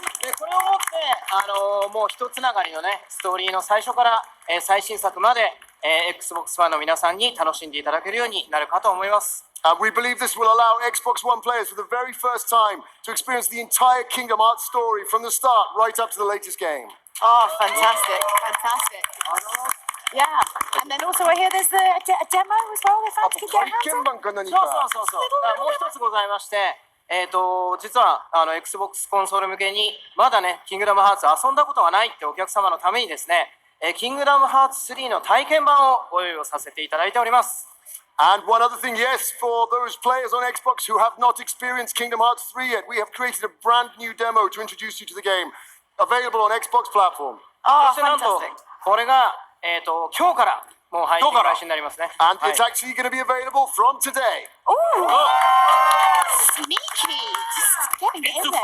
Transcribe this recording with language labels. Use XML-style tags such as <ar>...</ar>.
<ja>でこれをもってもう一つながりのねストーリーの最初から、最新作まで、Xbox ファンの皆さんに楽しんでいただけるようになるかと思います。</ja> <en>We believe this will allow Xbox One players for the very first time to experience the entire Kingdom Hearts story from the start right up to the latest game. Oh, fantastic, fantastic. Yeah, and then also I hear there's a demo as well if fans can get hands on.</en> <ja>そうもう一つございまして、実はXbox コンソール向けにまだねキングダムハーツ遊んだことがないってお客様のためにですね、キングダムハーツ3の体験版をご用意をさせていただいております。</ja> <en>And one other thing, yes, for those players on Xbox who have not experienced Kingdom Hearts 3 yet, we have created a brand new demo to introduce you to the game, available on Xbox platform. Oh,</en> <ja>そしてなんとこれが今日からもう配信開始になりますね。</ja> <en>And it's actually going to be available from today. Ooh, sneaky! Just getting it in there.</en>